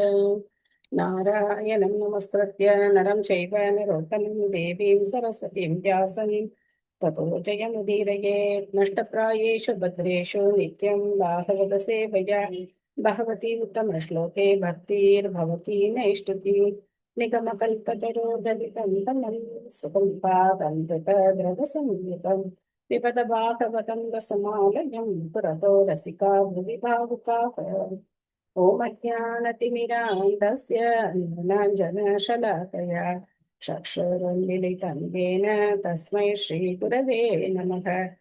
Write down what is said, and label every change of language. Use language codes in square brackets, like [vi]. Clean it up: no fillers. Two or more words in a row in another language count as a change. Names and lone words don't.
[sa] नारायणं नमस्कृत्य नरं चैव नरोत्तमम् देवीं सरस्वतीं व्यासं ततो जयमुदीरयेत्. नष्टप्रायेषु भद्रेषु नित्यं भागवत सेवया भगवति उत्तम श्लोके भक्तिर्भवति नैष्ठिकी. निगमकल्पतरोदलितं फलं सुखमुखादमृतद्रवसंयुतं पिबत भागवतं रसमालयं पुरतो रसिका भुवि भावुकाः। ॐ अज्ञानतिमिरान्धस्य ज्ञानाञ्जनशलाकया चक्षुरुन्मिलितं येन तस्मै श्रीगुरवे नमः।